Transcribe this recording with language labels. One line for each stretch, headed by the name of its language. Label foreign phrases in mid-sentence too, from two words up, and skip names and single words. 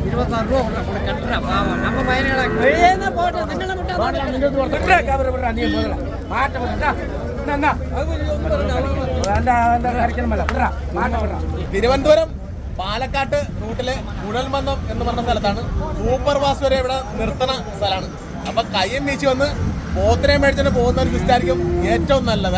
Tamil: 26 ரூபா கட்டுறா பாவம் நம்ம பையனடா வெளியே போட்டு திண்ணல
Malayalam: തിരുവനന്തപുരം പാലക്കാട്ട് റൂട്ടിലെ കുഴൽമന്ദം എന്ന് പറഞ്ഞ സ്ഥലത്താണ് സൂപ്പർ ഫാസ്റ്റ് വരെ ഇവിടെ നിർത്തണ സ്ഥലമാണ്. അപ്പൊ കയ്യും വീശി വന്ന് പോത്തിനെ മേടിച്ചിട്ട് പോകുന്ന ഒരു സിസ്റ്റായിരിക്കും ഏറ്റവും നല്ലത്.